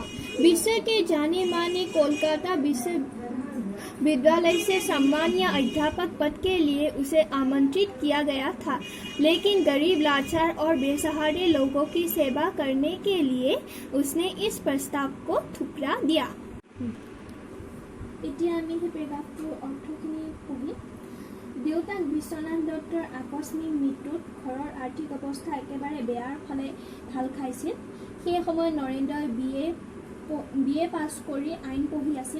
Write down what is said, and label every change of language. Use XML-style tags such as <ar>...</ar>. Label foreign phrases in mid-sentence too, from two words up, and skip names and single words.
<hi>विश्व के जाने माने कोलकाता विश्वविद्यालय से सम्मानीय अध्यापक पद के लिए उसे आमंत्रित किया गया था, लेकिन गरीब, लाचार और बेसहारे लोगों की सेवा करने के लिए उसने इस प्रस्ताव को ठुकरा दिया।</hi> <as>এতিয়া আমি সেই পেৰাগ্ৰাফটোৰ অৰ্থখিনি পঢ়িম। দেউতাক বিশ্বনাথ দত্তৰ আকস্মিক মৃত্যুত ঘৰৰ আৰ্থিক অৱস্থা একেবাৰে বেয়াৰ ফালে ঢাল খাইছিল। সেই সময়ত নৰেন্দ্ৰই BA পাছ কৰি আইন পঢ়ি আছিল।</as>